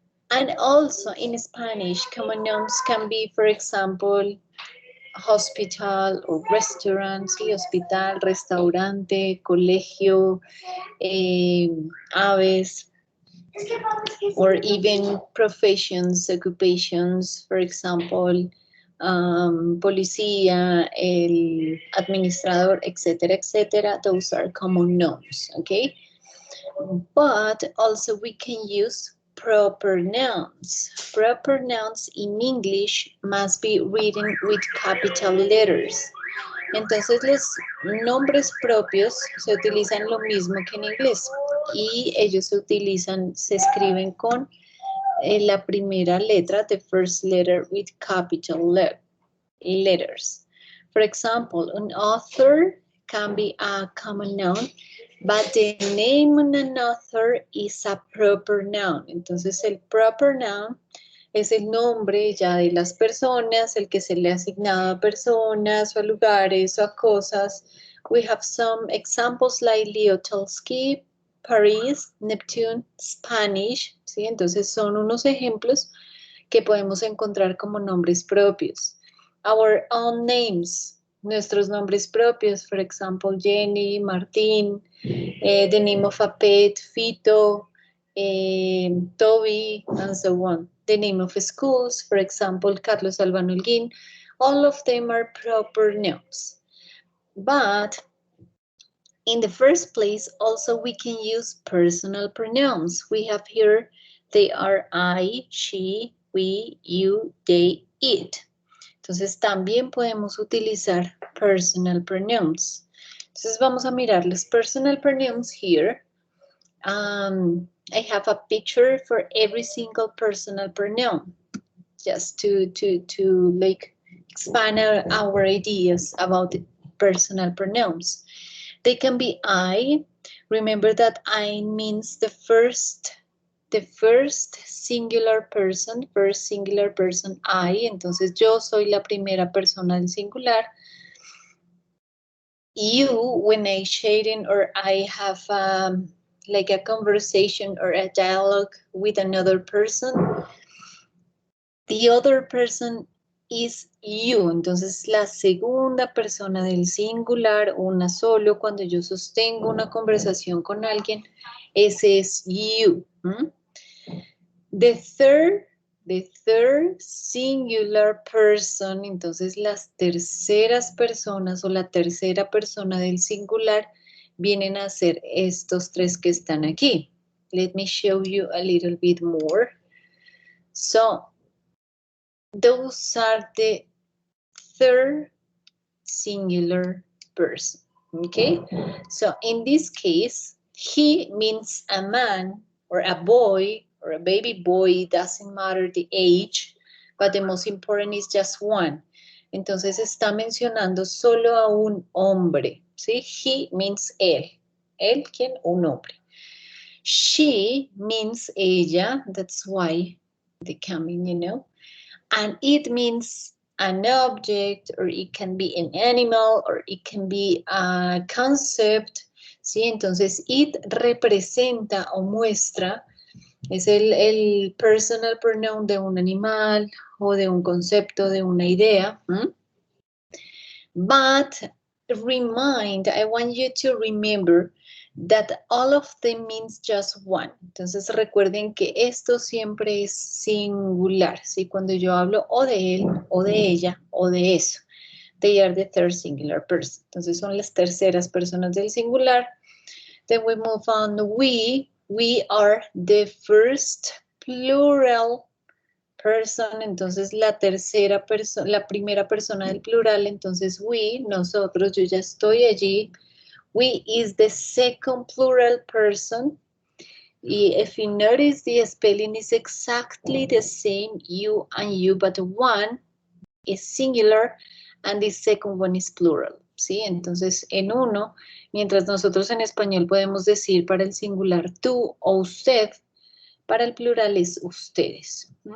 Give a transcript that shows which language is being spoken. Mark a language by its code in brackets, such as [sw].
[en] And also in Spanish, common nouns can be, for example, hospital or restaurant, [es] sí, hospital, restaurante, colegio, aves, [en] or even professions, occupations, for example, [es] policía, el administrador, [en] etc., etc. Those are common nouns, okay? But also we can use proper nouns. Proper nouns in English must be written with capital letters. [es] Entonces los nombres propios se utilizan lo mismo que en inglés y ellos se escriben con la primera letra, [en] the first letter with capital letters. For example, an author can be a common noun, but the name of an author is a proper noun. [es] Entonces el proper noun es el nombre ya de las personas, el que se le ha asignado a personas o a lugares o a cosas. [en] We have some examples like Leo Tolstoy, Paris, Neptune, Spanish, ¿sí? [es] Entonces son unos ejemplos que podemos encontrar como nombres propios. [en] Our own names, [es] nuestros nombres propios, [en] for example, Jenny, Martín, the name of a pet, Fito, Toby, and so on. The name of schools, for example, Carlos Albano Holguín, all of them are proper nouns. But in the first place, also we can use personal pronouns. We have here, they are I, she, we, you, they, it. [es] Entonces también podemos utilizar personal pronouns. Entonces vamos a mirar los personal pronouns here. [en] I have a picture for every single personal pronoun, just to like expand our ideas about the personal pronouns. They can be I. Remember that I means the first singular person, I. [es] Entonces yo soy la primera persona del singular. [en] You, when I sharing or I have like a conversation or a dialogue with another person, the other person is you. [es] Entonces la segunda persona del singular, una solo, cuando yo sostengo una conversación con alguien, ese es you. [en] The third singular person, [es] entonces las terceras personas o la tercera persona del singular vienen a ser estos tres que están aquí. [en] Let me show you a little bit more. So, those are the third singular person, okay? So, in this case, he means a man or a boy or a baby boy, it doesn't matter the age, but the most important is just one. [es] Entonces está mencionando solo a un hombre, ¿sí? [en] He means [es] él. ¿Él quién? Un hombre. [en] She means ella, that's why they come in, you know. And it means an object, or it can be an animal, or it can be a concept, ¿sí? [es] Entonces, it representa o muestra, es el personal pronoun de un animal o de un concepto, de una idea. [en] But I want you to remember that all of them means just one. [es] Entonces recuerden que esto siempre es singular, ¿sí? Cuando yo hablo o de él, o de ella, o de eso. [en] They are the third singular person. [es] Entonces son las terceras personas del singular. [en] Then we move on. We are the first plural person, [es] entonces la tercera persona, la primera persona del plural, entonces we, nosotros, yo ya estoy allí. [en] We is the second plural person. Y if you notice, the spelling is exactly the same, you and you, but one is singular and the second one is plural, ¿sí? [es] Entonces, en uno, mientras nosotros en español podemos decir para el singular tú o usted, para el plural es ustedes.